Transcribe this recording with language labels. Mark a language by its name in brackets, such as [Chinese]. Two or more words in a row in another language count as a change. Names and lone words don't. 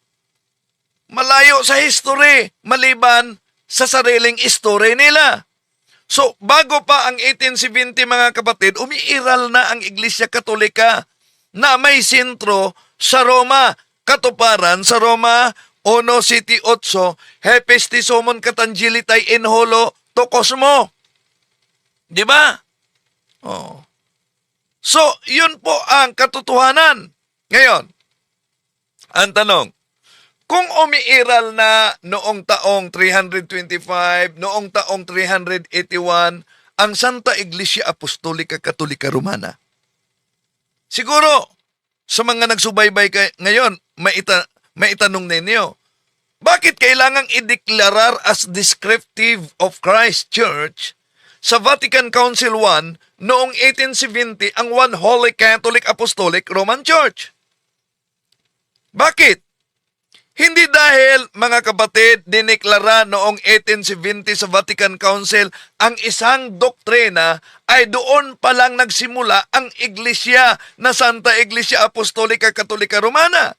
[Filipino] Malayo sa history, maliban sa sariling history nila. So, bago pa ang 1870, mga kapatid, umiiral na ang Iglesia Katolika na may sentro sa Roma. Katuparan sa Roma [Greek] 1:7-8, ἡ πίστις ὑμῶν καταγγέλλεται ἐν ὅλῳ τῷ κόσμῳ. [Filipino] Di ba? Oh. So, yun po ang katotohanan. Ngayon, ang tanong, kung umiiral na noong taong 325, noong taong 381, ang Santa Iglesia Apostolica Katolika Romana, siguro, sa mga nagsubaybay ngayon, maitanong ninyo, bakit kailangang ideklarar [English] as descriptive of Christ Church [Filipino] sa Vatican Council I noong 1870 ang One Holy Catholic Apostolic Roman Church? Bakit? Hindi dahil, mga kapatid, dineklara noong 1870 sa Vatican Council ang isang doktrina ay doon pa lang nagsimula ang iglesia na Santa Iglesia Apostolica Katolika Romana.